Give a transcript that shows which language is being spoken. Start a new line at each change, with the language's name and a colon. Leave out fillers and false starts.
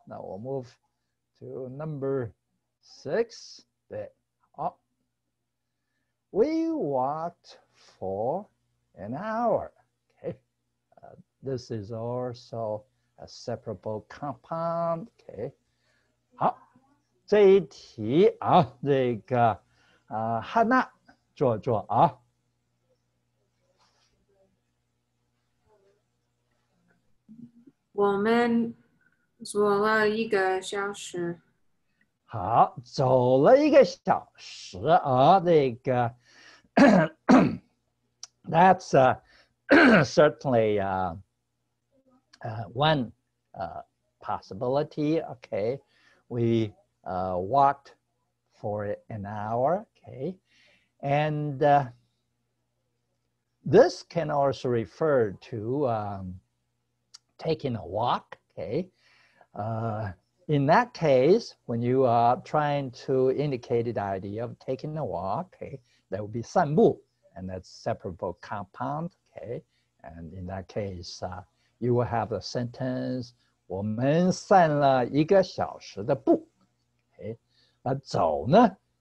Chinese: 那我
English: move to number 6。对，好。We walked for an hour. Okay, this is also a separable compound.
Chinese: Okay, 好，这一题啊，这个汉娜做啊。我们走了1个小时。好，走了1个小时啊，这个
English: that's certainly one possibility. Okay, we walked for an hour. Okay, and this can also refer to taking a walk. Okay. In that case, when you are trying to indicate the idea of taking a walk, okay, that would be 散步, and that's separable compound, okay, and in that case, you will have the sentence,
Chinese: 我们散了1个小时的步,
English: okay, but 走呢